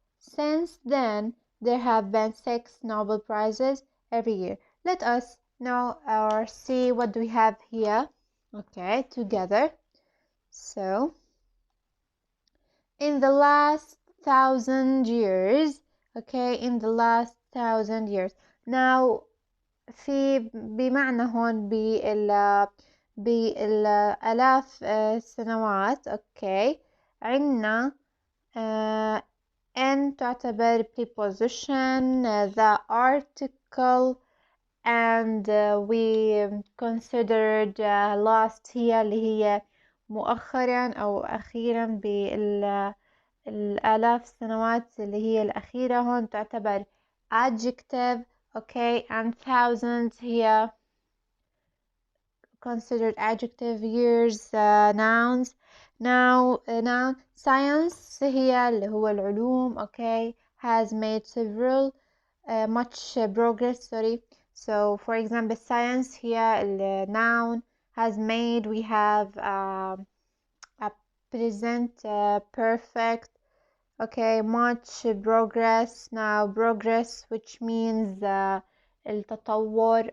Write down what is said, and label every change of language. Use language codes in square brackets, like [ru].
[en] Since then, there have been 6 Nobel Prizes every year. Let us now see what we have here. Okay, together. So, in the last 1,000 years, okay, in the last 1,000 years. [ar] Now بمعنى هون بالآلاف السنوات. okay, عنا N تعتبر preposition, [en] the article, and we considered last [ar] هي اللي هي مؤخرا أو أخيرا بالآلاف السنوات اللي هي الأخيرة. هون تعتبر adjective. [en] okay, and thousands هي considered adjective. years nouns. Now noun. [ar] Science هي اللي هو العلوم. [en] okay, has made several much progress. So for example, science here the noun has made. We have a present perfect. okay, much progress. Now progress, which means التطور.